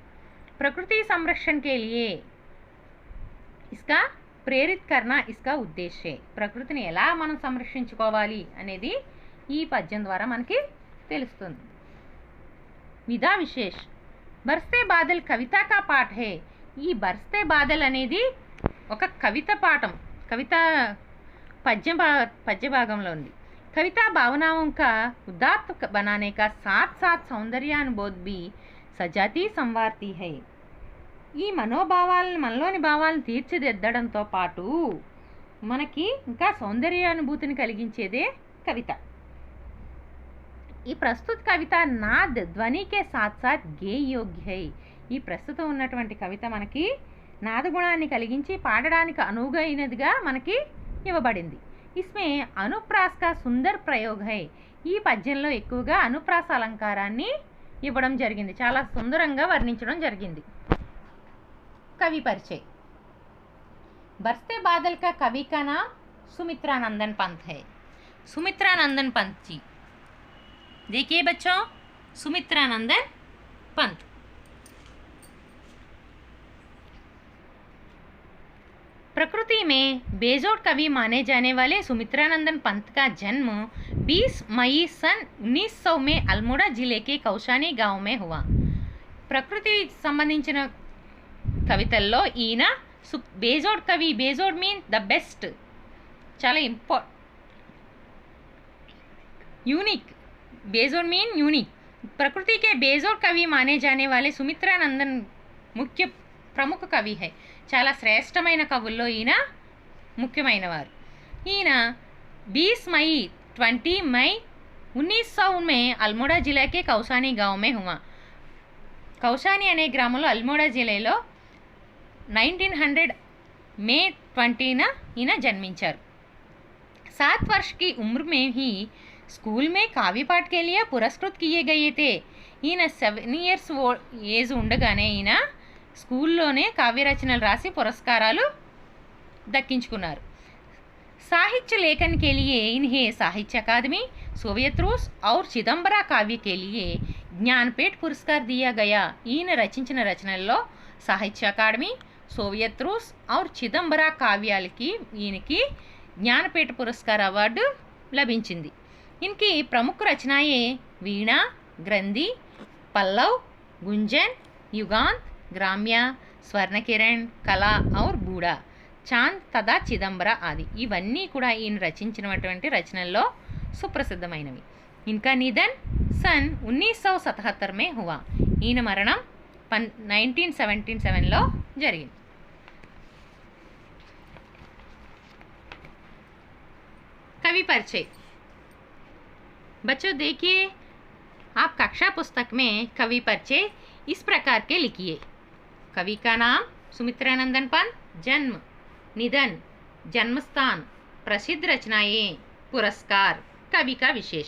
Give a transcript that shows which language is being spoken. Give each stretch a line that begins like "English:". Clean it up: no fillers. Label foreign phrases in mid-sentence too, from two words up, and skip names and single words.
Hindi: प्रकृति संरक्षण के लिए इसका ప్రేరిత్ करना इसका उद्देश्य है.
Telugu: ప్రకృతిని ఎలా మనం సంరక్షించుకోవాలి అనేది ఈ పద్యం ద్వారా మనకి తెలుస్తుంది.
Hindi: विधा विशेष, बरसते बादल कविता का पाठ है.
Telugu: ఈ బర్స్తే బాదల్ అనేది ఒక కవిత పాఠం, కవిత పద్య భాగంలో ఉంది.
Hindi: कविता भावनाओं का उदात्त बनाने का साथ साथ सौंदर्यानुबोध भी सजाती संवारती है.
Telugu: ఈ మనోభావాలను మనలోని భావాలను తీర్చిదిద్దడంతో పాటు మనకి ఇంకా సౌందర్యానుభూతిని కలిగించేదే కవిత.
Hindi: ఈ प्रस्तुत कविता नाद ध्वनि के साथ साथ गेय योग्य है.
Telugu: ఈ ప్రస్తుతం ఉన్నటువంటి కవిత మనకి నాదగుణాన్ని కలిగించి పాడడానికి అనువైనదిగా మనకి ఇవ్వబడింది.
Hindi: इसमें अनुप्रास का सुंदर प्रयोग है.
Telugu: ఈ పద్యంలో ఎక్కువగా అనుప్రాస అలంకారాన్ని ఇవ్వడం జరిగింది, చాలా సుందరంగా వర్ణించడం జరిగింది.
Hindi: कवि परिचय. बरसते बादल का कवि का नाम सुमित्रा नंदन पंत है. सुमित्रा नंदन पंत जी, देखिए बच्चों, सुमित्रा नंदन पंत. प्रकृति में बेजोड़ कवि माने जाने वाले सुमित्रा नंदन पंत का जन्म 20 मई सन 1900 में अल्मोड़ा जिले के कौशानी गांव में हुआ.
Telugu: प्रकृति संबंधिंచిన కవితల్లో ఈయన బేజోడ్ కవి.
English: బేజోడ్ mean the best, చాలా यूनिक. बेजोड़ mean unique.
Hindi: प्रकृति के बेजोड़ कवि माने जाने वाले सुमित्रा नंदन मुख्य प्रमुख कवि है.
Telugu: చాలా శ్రేష్టమైన కవుల్లో ఈయన ముఖ్యమైనవారు.
Hindi: ఈయన 20 मई 1900 में अल्मोड़ा जिला के कौशानी गांव में हुआ.
Telugu: कौशानी అనే గ్రామంలో అల్మోడా జిల్లాలో 1900 मई 20 ఈయన జన్మించారు.
Hindi: 7 वर्ष की उम्र में ही स्कूल में काव्य पाठ के लिए पुरस्कृत किए गए थे.
Telugu: ఈయన 7
English: years age
Telugu: ఉండగానే ఈయన స్కూల్లోనే కావ్య రచనలు రాసి పురస్కారాలు దక్కించుకున్నారు.
Hindi: साहित्य लेखन के लिए इन्हें साहित्य अकादमी, सोवियत रूस और चिदंबरा काव्य के लिए ज्ञानपीठ पुरस्कार दिया गया.
Telugu: ఈయన రచించిన రచనల్లో సాహిత్య అకాడమీ, సోవియత్ రూస్ और చిదంబరా కావ్యాలకి ఈయనకి జ్ఞానపీఠ పురస్కార అవార్డు లభించింది.
Hindi: इनकी प्रमुख रचनाएं वीणा, ग्रंथि, पल्लव, गुंजन, युगांत, ग्राम्य, स्वर्णकिरण, कला और बूढ़ा, चांद तथा चिदंबरा आदि
Telugu: ఇవన్నీ కూడా ఈయన రచించినటువంటి రచనల్లో సుప్రసిద్ధమైనవి.
Hindi: इनका निधन सन 1977 में हुआ.
Telugu: ఈయన మరణం 1977లో జరిగింది.
Hindi: कवि परिचय. बच्चों देखिए, आप कक्षा पुस्तक में कवि परिचय इस प्रकार के लिखिए. कवि का नाम सुमित्रा नंदन पंत, जन्म, निधन, जन्मस्थान, प्रसिद्ध रचनाएं, पुरस्कार, कवि का विशेष.